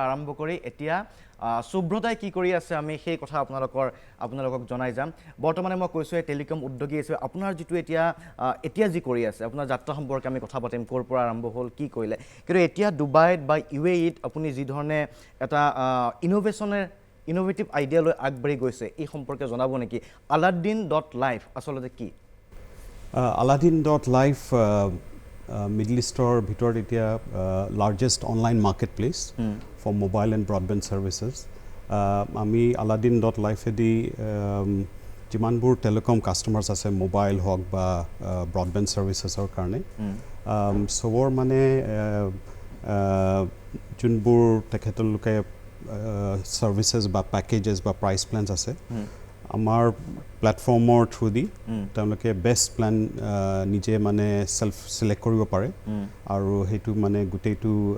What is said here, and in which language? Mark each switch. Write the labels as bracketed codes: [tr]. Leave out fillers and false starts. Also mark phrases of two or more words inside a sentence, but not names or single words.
[as] আৰম্ভ কৰি এতিয়া সুব্ৰতাই কি কৰি আছে আমি সেই কথা আপোনালোকক জনাই যাম বৰ্তমানে মই কৈছো টেলিকম উদ্যোগী আছে আপোনাৰ যেটো এতিয়া যি কৰি আছে আপোনাৰ যাত্ৰা সম্পৰ্কে আমি কথা পাতিম কোৰ পৰা আৰম্ভ হ'ল কি কৰিলে কিন্তু এতিয়া ডুবাইত বা ইউএইত আপুনি যি ধৰণে এটা [en] innovative idea [as] লৈ আগবাঢ়ি গৈছে এই সম্পৰ্কে জনাব নেকি aladdin.life আসলে কি aladdin.life Middle Eastৰ ভিতৰত এতিয়া [en] largest online marketplace for mobile and broadband services [as] আমি aladdin.life এদি যিমানবোৰ [en] telecom customers [as] আছে মোবাইল হক বা [en] broadband services [as] কাৰণে সবৰ মানে যোনবোৰ তেখেতলোকে সাৰ্ভিসেছ বা পেকেজেছ বা [en] price plans [as] আছে আমাৰ প্ল্যাটফৰ্মৰ থ্ৰু দি তেওঁলোকে [en] best plan [as] নিজে মানে [en] self select [as] কৰিব পাৰে আৰু হেতু মানে গুটেইটো